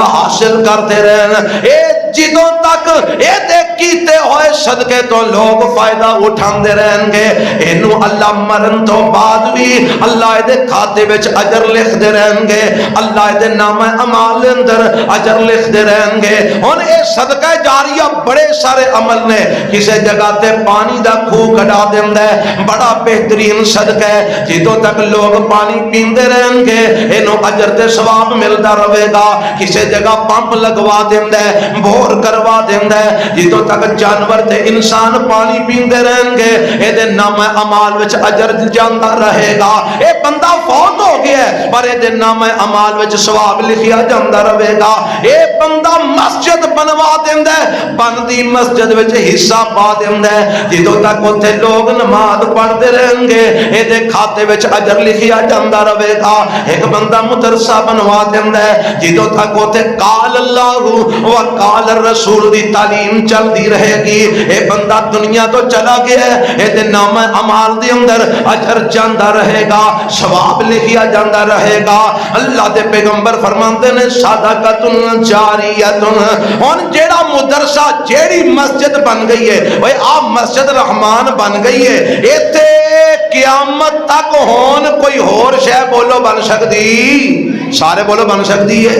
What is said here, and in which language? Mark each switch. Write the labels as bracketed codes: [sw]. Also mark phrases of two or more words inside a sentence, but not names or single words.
[pa] حاصل کرتے رہن اے جدوں تک اے دے کیتے ہوئے صدقے تو لوگ فائدہ اٹھاندے رہن گے اینو اللہ مرن تو بعد بھی اللہ دے کھاتے وچ اجر لکھ دے رہن گے اللہ دے نام اعمال دے اندر اجر لکھ دے رہن گے ہن اے صدقہ جاریہ بڑے سارے عمل نے کسے جگہ تے پانی دا کھو کڈا دیندا ہے بڑا بہترین صدقہ ہے جدوں تک لوگ پانی پیندے رہن گے اینو اجر تے ثواب ملدا رہے گا کسے جگہ پمپ لگوا دیندا ہے بور کروا دیندا ہے جدوں تک جانور تے انسان پانی پیندے رہن گے دے نام اعمال وچ اجر جاندا رہے گا. اے بندہ فوت ہو گیا ہے پر اے دے نام اعمال وچ ثواب لکھیا جاندا رہے گا. اے بندہ مسجد بنوا دیندا ہے, بندی مسجد وچ حصہ پا دیندا ہے, جدوں تک اوتھے لوگ نماز پڑھتے رہیں گے اے دے کھاتے وچ اجر لکھیا جاندا رہے گا. ایک بندہ مدرسہ بنوا دیندا ہے, جدوں تک اوتھے [ar] قال اللہ و قال الرسول [pa] دی تعلیم چلدی رہے گی. اے بندہ دنیا تو چلا گیا ہے, اے دے نام اعمال دے اندر اجر جاندا رہے گا, ثواب لکھیا جاندا رہے گا. اللہ دے پیغمبر فرماندے نے [ar] صدقۃ جاریۃ. [pa] ہن جیڑا مدرسہ جیڑی مسجد بن گئی ہے, اوے آ مسجد رحمان بن گئی ہے, ایتھے قیامت تک ہون کوئی ہور شے بولو بن سکدی, سارے بولو بن سکتی ہے.